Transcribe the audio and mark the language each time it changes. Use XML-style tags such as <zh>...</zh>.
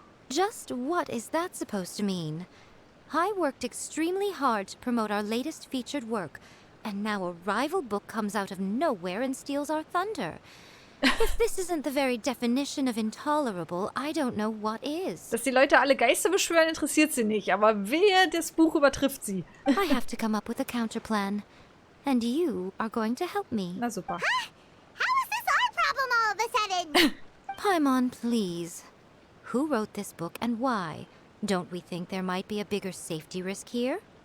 <en>Just what is that supposed to mean? I worked extremely hard to promote our latest featured work, and now a rival book comes out of nowhere and steals our thunder. If this isn't the very definition of intolerable, I don't know what is.</en> <de>Dass die Leute alle Geister beschwören, interessiert sie nicht, aber wehe, das Buch übertrifft sie.</de> <en>I have to come up with a counterplan. And you are going to help me.</en> <de>Na super.</de> <en>Huh? How is this our problem all of a sudden? Paimon, please. Who wrote this book and why? Don't we think there might be a bigger safety risk here?</en>